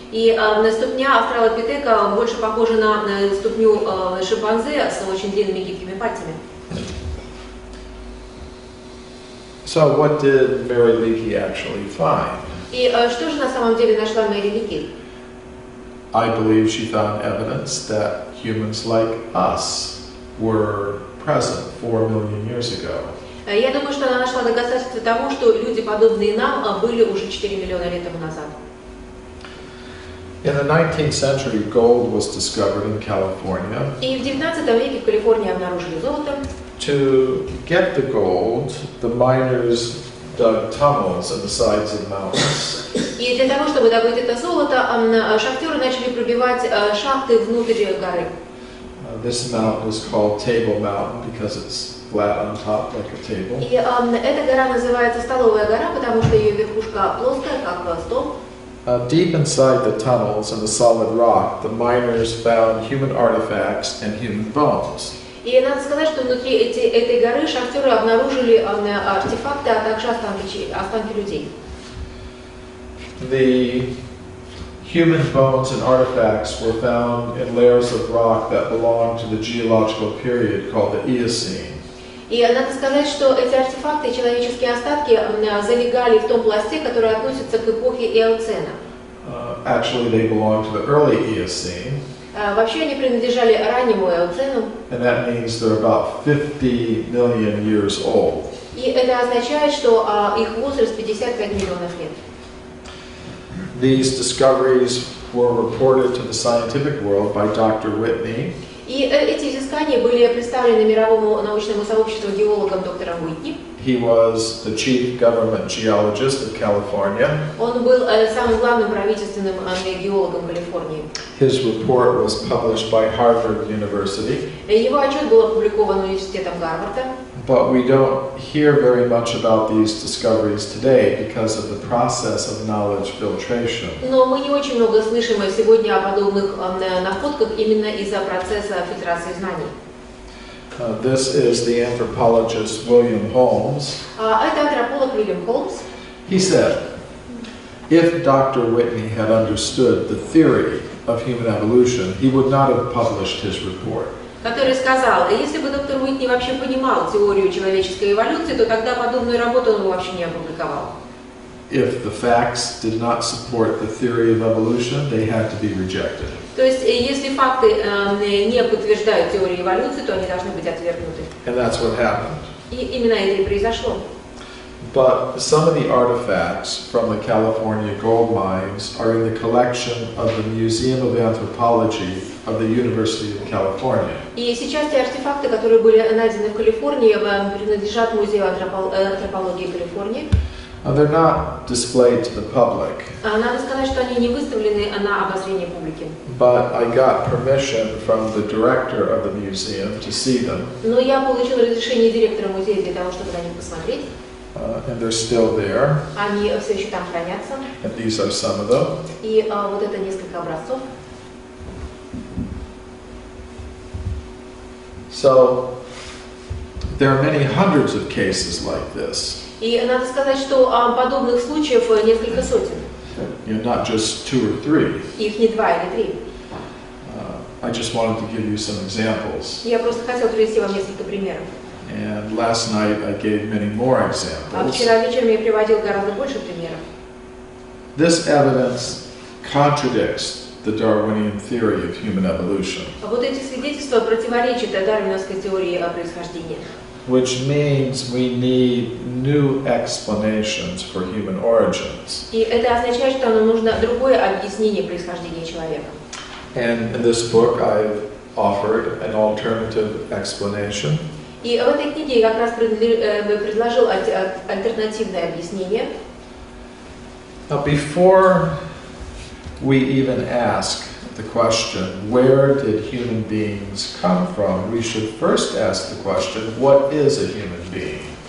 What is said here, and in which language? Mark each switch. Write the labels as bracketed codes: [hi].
[ru] И ступня австралопитека больше похожа на ступню шимпанзе с очень длинными гибкими пальцами. [en] So what did Mary Leakey actually find? [ru] И что же на самом деле нашла Мэри Лики? [en] I believe she found evidence that humans like us were present 4 million years ago. [ru] Я думаю, что она нашла доказательства тому, что люди, подобные нам, были уже 4 миллиона лет тому назад. [en] In the 19th century, gold was discovered in California. [ru] И в 19 веке в Калифорнии обнаружили золото. [en] To get the gold, the miners dug tunnels in the sides of mountains. [ru] И для того, чтобы добыть это золото, шахтеры начали пробивать шахты внутрь горы. [en] This mountain is called Table Mountain because it's flat on top like a table. [ru] И эта гора называется Столовая гора, потому что ее верхушка плоская, как стол. [en] Deep inside the tunnels in the solid rock, the miners found human artifacts and human bones. [ru] И надо сказать, что внутри этой горы шахтеры обнаружили артефакты, а также останки людей. [en] The human bones and artifacts were found in layers of rock that belonged to the geological period called the Eocene. [ru] И надо сказать, что эти артефакты и человеческие остатки залегали в том пласте, который относится к эпохе Эоцена. [en] Actually, they belong to the early Eocene. [ru] Вообще они принадлежали раннему Эоцену. [en] And that means they're about 50 million years old. [ru] И это означает, что их возраст 55 миллионов лет. [en] These discoveries were reported to the scientific world by Dr. Whitney. [ru] И эти изыскания были представлены мировому научному сообществу геологом доктором Уитни. [en] He was the chief government geologist of California. [ru] Он был самым главным правительственным геологом Калифорнии. [en] His report was published by Harvard University. [ru] Его отчет был опубликован университетом Гарварда. [en] But we don't hear very much about these discoveries today because of the process of knowledge filtration. [ru] Но мы не очень много слышим сегодня о подобных находках именно из-за процесса фильтрации знаний. [en] This is the anthropologist William Holmes. [ru] Это антрополог Уильям Холмс. [en] He said, if Dr. Whitney had understood the theory of human evolution, he would not have published his report. [ru] Который сказал, если бы доктор Уитни вообще понимал теорию человеческой эволюции, то тогда подобную работу он вообще не опубликовал. [en] If the facts did not support the theory of evolution, they had to be rejected. [ru] То есть, если факты не подтверждают теорию эволюции, то они должны быть отвергнуты. [en] And that's what happened. [ru] И именно это и произошло. [en] But some of the artifacts from the California gold mines are in the collection of the Museum of Anthropology of the University of California. [ru] И сейчас те артефакты, которые были найдены в Калифорнии, принадлежат Музею антропологии Калифорнии. [en] They're not displayed to the public. [ru] Надо сказать, что они не выставлены на обозрение публики. [en] But I got permission from the director of the museum to see them. [ru] Но я получила разрешение директора музея для того, чтобы на них посмотреть. [en] And they're still there. [ru] Они все еще там хранятся. [en] And these are some of them. [ru] И вот это несколько образцов. [en] So there are many hundreds of cases like this. [ru] И надо сказать, что подобных случаев несколько сотен. [en] Not just 2 or 3. [ru] Их не 2 или 3. [en] I just wanted to give you some examples. [ru] Я просто хотела привести вам несколько примеров. [en] And last night I gave many more [ru] А [en] examples. [ru] вчера вечером я приводил гораздо больше примеров. [en] This evidence contradicts the Darwinian theory of human evolution, [ru] Вот эти свидетельства противоречат дарвиновской теории происхождения. [en] which means we need new explanations for human origins. [ru] И это означает, что нам нужно другое объяснение происхождения человека. [en] And in this book I've offered an alternative explanation. [ru] И в этой книге я как раз предложил альтернативное объяснение. [en] Now, before we even ask the question, where did human beings come from, we should first ask the question, what is a human being?